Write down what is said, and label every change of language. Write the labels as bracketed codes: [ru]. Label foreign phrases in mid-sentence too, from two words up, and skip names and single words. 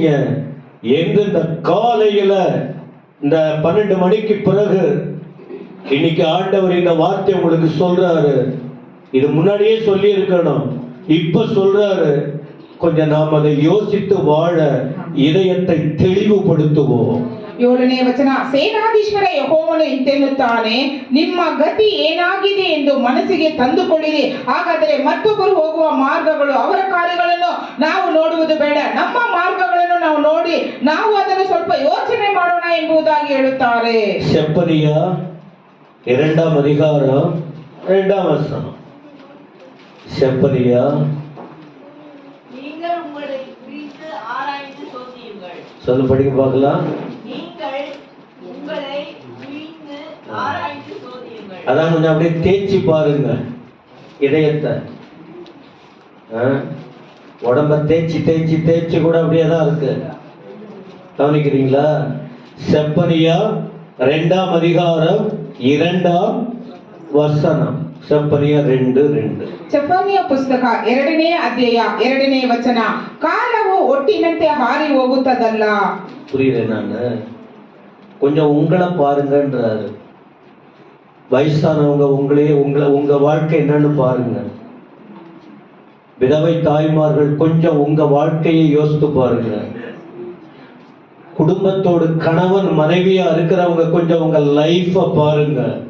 [ta] என்று இந்த காலையில இந்த 12 மணிக்கு பிறகு இன்னைக்கு ஆண்டவர் இந்த வார்த்தை உங்களுக்கு சொல்றாரு. இது முன்னாடியே சொல்லி இருக்கணும், இப்ப சொல்றாரு. கொஞ்சம் நாம் அதை யோசித்து வாழ இதயத்தை தெளிவுபடுத்துவோம். [kn] 7ನೇ ವಚನ. ಸೇನಾಧೀಶ್ವರ ಯೆಹೋವನು ಇಂತೆನ್ನುತ್ತಾನೆ, ನಿಮ್ಮ ಗತಿ ಏನಾಗಿದೆ ಎಂದು ಮನಸ್ಸಿಗೆ ತಂದುಕೊಳ್ಳಿರಿ. ಹಾಗಾದರೆ ಮತ್ತೊಬ್ಬರು ಹೋಗುವ ಮಾರ್ಗಗಳು, ಅವರ ಕಾರ್ಯಗಳನ್ನು ನಾವು ನೋಡುವುದು ಬೇಡ, ನಮ್ಮ ಮಾರ್ಗಗಳನ್ನು ನಾವು ನೋಡಿ ನಾವು ಅದನ್ನು ಸ್ವಲ್ಪ ಯೋಚನೆ ಮಾಡೋಣ ಎಂಬುದಾಗಿ ಹೇಳುತ್ತಾರೆ. [ta] செப்பனியா 2ஆம் அதிகாரம் 2ஆம் வசனம். செப்பனியா, நீங்கள் உங்களை குறித்து ஆராய்ந்து சோதியுங்கள். சொல்ல படிக்க பார்க்கலாம். அதான் கொஞ்சம் அப்படியே தேய்ச்சி பாருங்க இதயத்தை. உடம்ப தேய்ச்சி தேய்ச்சி தேய்ச்சி கூட அப்படியே தான் இருக்கு. கவனிக்கிறீங்களா? செப்பனியா 2ஆம் அதிகாரம் 2ஆம் வசனம். செப்பனியா 2:2. [kn] ಚೆಫನ್ಯ ಪುಸ್ತಕ 2ನೇ ಅಧ್ಯಾಯ 2ನೇ ವಚನ. ಕಾಲವು ಒಟ್ಟಿನಂತೆ ಹಾರಿ ಹೋಗುತ್ತದಲ್ಲ. [ta] புரியல, நான் கொஞ்சம் உங்களை பாருங்கன்றாரு. வயசானவங்க உங்க வாழ்க்கை என்னன்னு பாருங்க. விதவை தாய்மார்கள் கொஞ்சம் உங்க வாழ்க்கையை யோசித்து பாருங்க. குடும்பத்தோடு கணவன் மனைவியா இருக்கிறவங்க கொஞ்சம் உங்க லைஃப பாருங்க.